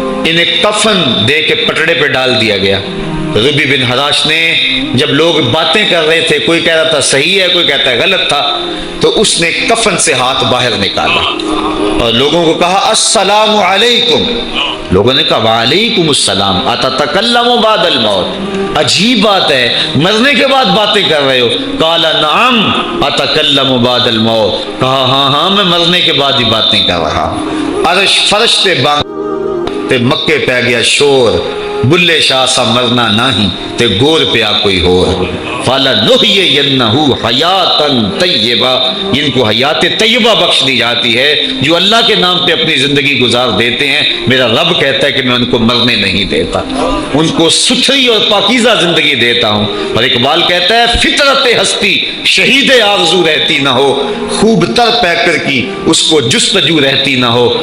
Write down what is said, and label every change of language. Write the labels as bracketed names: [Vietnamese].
[Urdu] انہیں کفن دے کے پٹڑے پہ ڈال دیا گیا. ربی بن حراش نے جب لوگ باتیں کر رہے تھے, کوئی کہہ رہا تھا صحیح ہے کوئی کہتا ہے غلط تھا, تو اس نے کفن سے ہاتھ باہر نکالا اور لوگوں کو کہا السلام علیکم. لوگوں نے کہا وعلیکم السلام [Arabic] اتتکلم بعد الموت, [Urdu] عجیب بات ہے مرنے کے بعد باتیں کر رہے ہو. [Arabic] قال نعم اتکلم بعد الموت, [Urdu] کہا ہاں ہاں میں مرنے کے بعد ہی باتیں کر رہا. [Punjabi] عرش فرشتے تے مکے پہ گیا شور, بلے شاہ سا مرنا نہیں تے گور پیا کوئی ہور. [Arabic] فَلَنُحْيِيَنَّهُ حَيَاتًا طَيِّبَةً, [Urdu] ان کو حیات طیبہ بخش دی جاتی ہے جو اللہ کے نام پہ اپنی زندگی گزار دیتے ہیں. میرا رب کہتا ہے کہ میں ان کو مرنے نہیں دیتا, ان کو ستھری اور پاکیزہ زندگی دیتا ہوں. اور اقبال کہتا ہے فطرت ہستی شہید آرزو رہتی نہ ہو, خوب تر پیکر کی اس کو جستجو رہتی نہ ہو.